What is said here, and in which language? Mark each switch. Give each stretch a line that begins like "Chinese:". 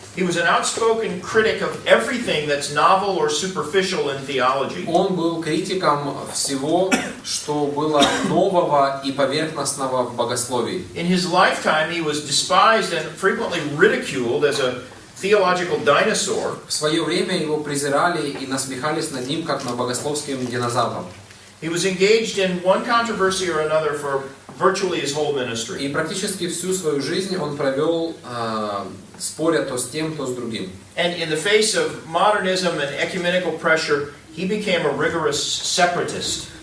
English: He was an outspoken critic of everything that's novel or superficial in theology.
Russian: Он был критиком всего, что было нового и поверхностного в богословии.
English: In his lifetime, he was despised and frequently ridiculed as a theological dinosaur.
Russian: В свое время его презирали и насмехались над ним, как над богословским динозавром.
English: He was engaged in one controversy or another for virtually his whole ministry.
Russian: И практически всю свою жизнь он провел, споря то с тем, то с другим.
English: And in the face of modernism and ecumenical pressure, he became a rigorous separatist.